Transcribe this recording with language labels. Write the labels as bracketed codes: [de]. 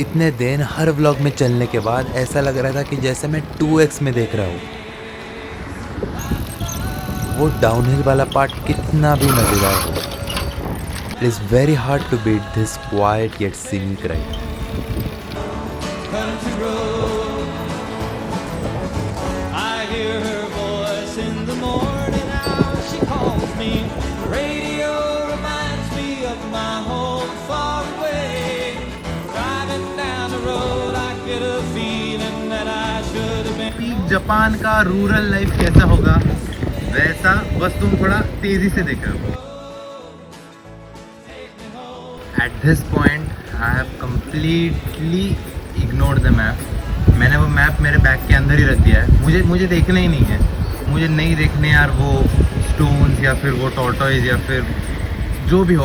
[hi] इतने दिन हर व्लॉग में चलने के बाद ऐसा लग रहा था कि जैसे मैं 2x में देख रहा हूँ। वो डाउनहिल वाला पार्ट कितना भी मज़ेदार हो, [en] It is very hard to beat this quite yet scenic ride. Country road. I hear her voice in the morning hours. She calls me. Radio reminds me of my home far away. Driving down the road, I get a feeling that I should have been. [hi] Japan का rural life कैसा होगा वैसा, बस तुम थोड़ा तेजी से देखो। [en] At this point I have completely ignored the map. [hi] मैंने वो मैप मेरे बैग के अंदर ही रख दिया है। मुझे देखना ही नहीं है, मुझे नहीं देखने यार वो स्टोन्स या फिर वो टॉर्टोइज या फिर जो भी हो।